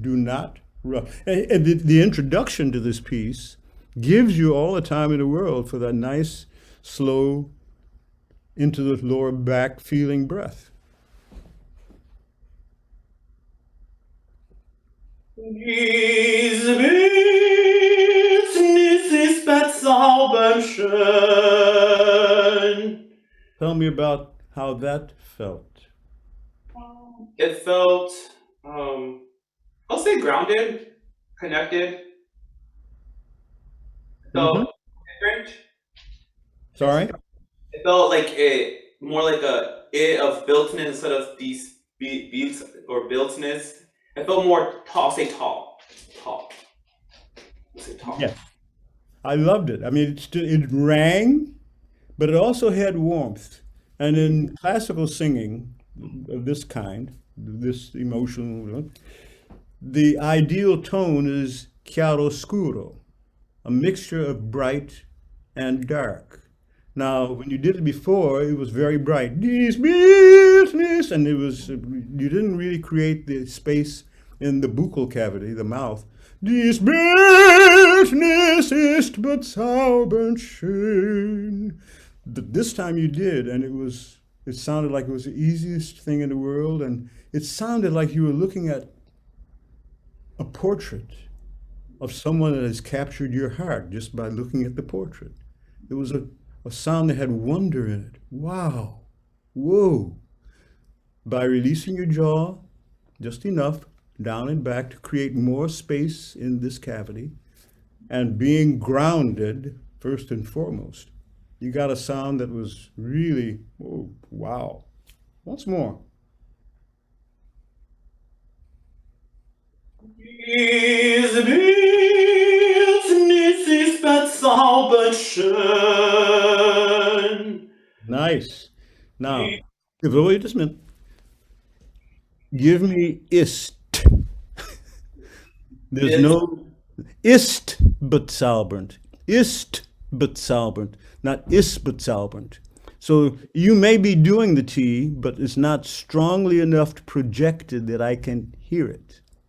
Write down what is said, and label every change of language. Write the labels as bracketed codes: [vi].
[en] Do not rush. And the introduction to this piece gives you all the time in the world for that nice, slow, into the lower back feeling breath. [de] Diese Bildnis ist bezaubernd schön. [en] Tell me about how that felt. It felt, I'll say grounded, connected. It felt different. Sorry? It felt like more like a of Bildnis instead of these beats or Bildnis. It felt more tall. Say tall. Say tall. Yes. I loved it. I mean, it rang, but it also had warmth. And in classical singing of this kind, this emotional, the ideal tone is chiaroscuro, a mixture of bright and dark. Now, when you did it before, it was very bright. [de] Dies Bildnis, [en] and it was, you didn't really create the space in the buccal cavity, the mouth. [de] Dies Bildnis ist bezaubernd schön. [en] This time you did, and it sounded like it was the easiest thing in the world, and it sounded like you were looking at a portrait of someone that has captured your heart just by looking at the portrait. It was a sound that had wonder in it. Wow. Whoa. By releasing your jaw just enough down and back to create more space in this cavity and being grounded first and foremost, you got a sound that was really, oh, wow. Once more. [de] Diese Bildnis ist bezaubernd schön. [en] Nice. Now, wait just a minute. Give me ist. There's no [de] ist bezaubernd. Ist bezaubernd, not ist bezaubernd. [en] So you may be doing the T, but it's not strongly enough projected that I can hear it.